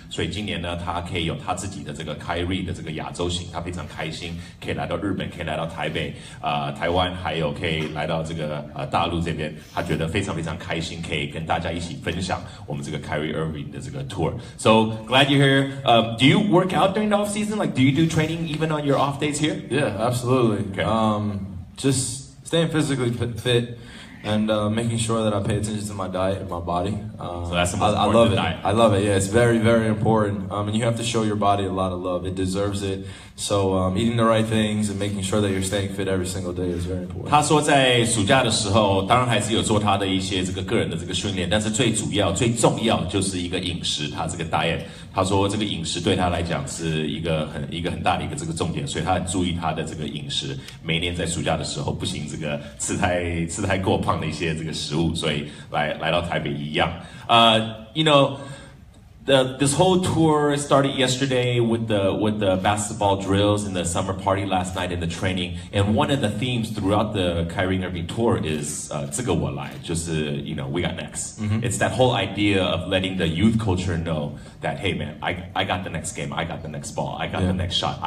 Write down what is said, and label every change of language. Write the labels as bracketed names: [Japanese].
[Chinese] 所以今年呢，他可以有他自己的这个 Kyrie 的这个亚洲行，他非常开心，可以来到日本，可以来到台北、台湾，还有可以来到这个大陆这边，他觉得非常非常开心，可以跟大家一起分享我们这个 Kyrie Irving 的这个 tour. [English] So glad you're here. Do you work out during the off season? Like, do you do training even on your off days here? Yeah, absolutely. Okay. Just staying physically fit and making sure that I pay attention to my diet and my body. So that's the most I important, love the it. diet. I love it. Yeah, it's very, very important. And you have to show your body a lot of love. It deserves it. So eating the right things and making sure that you're staying fit every single day is very important. [Chinese] 他说在暑假的时候，当然还是有做他的一些这个个人的这个训练，但是最主要、最重要就是一个饮食，他这个 diet 他说这个饮食对他来讲是一个很大的一个这个重点，所以他很注意他的这个饮食。每年在暑假的时候不行这个吃太过胖的一些这个食物，所以来到台北一样。 [English] You know. This whole tour started yesterday with the basketball drills and the summer party last night and the training. And one of the themes throughout the Kyrie Irving tour is [Chinese] 这个我来，就是 [English] you know we got next. It's that whole idea of letting the youth culture know that hey man, I got the next game, I got the next ball, I got the next shot.